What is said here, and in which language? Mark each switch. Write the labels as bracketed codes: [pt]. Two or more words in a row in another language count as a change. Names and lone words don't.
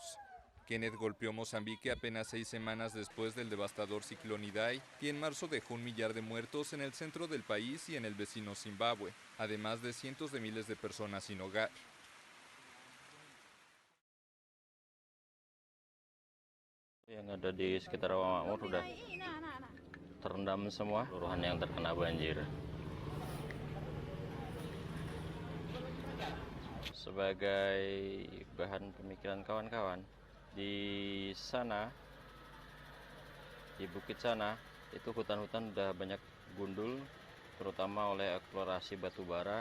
[es] Kenneth golpeó Mozambique apenas 6 semanas después del devastador ciclón Idai, y en marzo dejó 1 millar de muertos en el centro del país y en el vecino Zimbabue, además de cientos de miles de personas sin hogar. [id] Yang ada di sekitar Rawamakmur sudah terendam semua, kelurahan yang terkena banjir. Sebagai bahan pemikiran kawan-kawan, di sana, di bukit sana, itu hutan-hutan udah banyak gundul, terutama oleh eksplorasi batu bara.